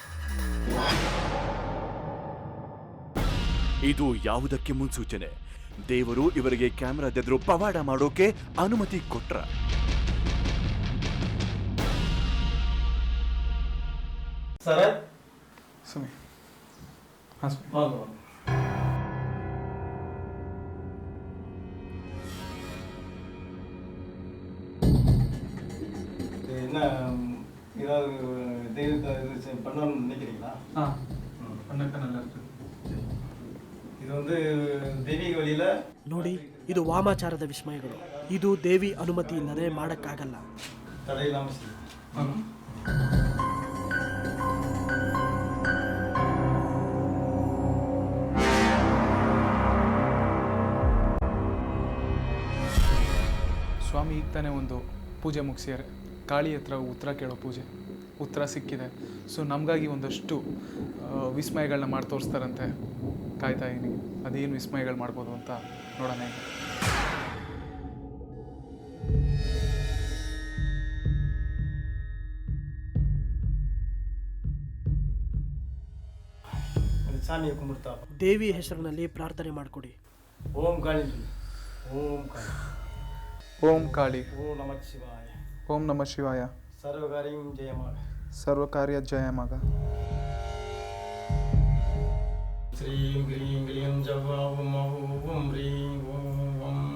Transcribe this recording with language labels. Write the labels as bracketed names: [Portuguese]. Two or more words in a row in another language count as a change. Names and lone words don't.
[Kannada] ಇದು ಯಾವುದಕ್ಕೆ ಮುನ್ಸೂಚನೆ? ದೇವರು ಇವರಿಗೆ ಕ್ಯಾಮೆರಾದೆದುರು ಪವಾಡ ಮಾಡೋಕೆ ಅನುಮತಿ ಕೊಟ್ರ? ಸರ್ ಸುಮ್ಮನೆ ಹಾಂ [Tamil] என்ன ஏதாவது தெய்வத்தை இது பண்ணணும்னு நினைக்கிறீங்களா? பண்ணக்க நல்லா இருக்கு. இது வந்து தெய்வீக வழியில [Kannada] ನೋಡಿ, ಇದು ವಾಮಾಚಾರದ ವಿಸ್ಮಯಗಳು. ಇದು ದೇವಿ ಅನುಮತಿ ಇಲ್ಲದೆ ಮಾಡಕ್ಕಾಗಲ್ಲ. [Tamil] தடையில்லாம செய்யும். [Kannada] ಸ್ವಾಮಿ ಈಗ ತಾನೇ ಒಂದು ಪೂಜೆ ಮುಗಿಸ್ಯಾರೆ. ಕಾಳಿ ಹತ್ರ ಉತ್ತರ ಕೇಳೋ ಪೂಜೆ ಉತ್ತರ ಸಿಕ್ಕಿದೆ. ಸೊ ನಮಗಾಗಿ ಒಂದಷ್ಟು ವಿಸ್ಮಯಗಳನ್ನ ಮಾಡಿ ತೋರಿಸ್ತಾರಂತೆ. ಕಾಯ್ತಾ ಇದೀನಿ, ಅದೇನು ವಿಸ್ಮಯಗಳು ಮಾಡ್ಬೋದು ಅಂತ ನೋಡೋಣ. [Tamil] சாமியை கும்பிடுத்தா [Kannada] ದೇವಿ ಹೆಸರಿನಲ್ಲಿ ಪ್ರಾರ್ಥನೆ ಮಾಡಿಕೊಡಿ. [Sanskrit] ಓಂ ಕಾಳಿ, ಓಂ ಕಾಳಿ, ಓಂ ಕಾಳಿ, ಓಂ ನಮಃ ಶಿವಾಯ, ಓಂ ನಮಃ ಶಿವಾಯ, [Kannada] ಸರ್ವಕಾರ್ಯಂ ಜಯಮಾಗ, ಸರ್ವಕಾರ್ಯ ಜಯಮಾಗ. [Sanskrit] ಶ್ರೀಂ ಗ್ರೀಂ ಗ್ಲೀಂ ಜವ್ವಾ ಓಂ ಓಂ ಹ್ರೀಂ ಓಂ.